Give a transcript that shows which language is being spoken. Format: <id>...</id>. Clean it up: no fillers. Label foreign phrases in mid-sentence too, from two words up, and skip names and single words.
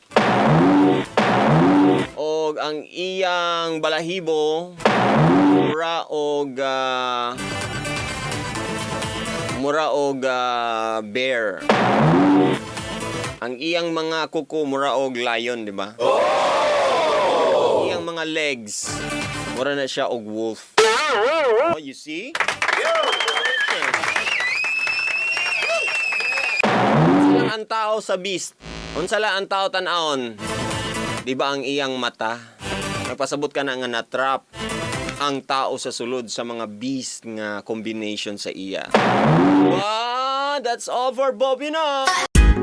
<ceb>O ang iyang balahibo, mura og bear. Ang iyang mga kuko, mura og lion, di ba? Ang iyang mga legs, mura na siya og wolf.</ceb> <en>Oh, you see?</en> <ceb>Unsa ang tao sa Beast? Unsa ang tao tan-aon? Di ba ang iyang mata? Nagpasabot ka na nga na-trap ang tao sa sulod sa mga Beast nga combination sa iya.</ceb> <en>Wow, that's all for Bobby na.</en>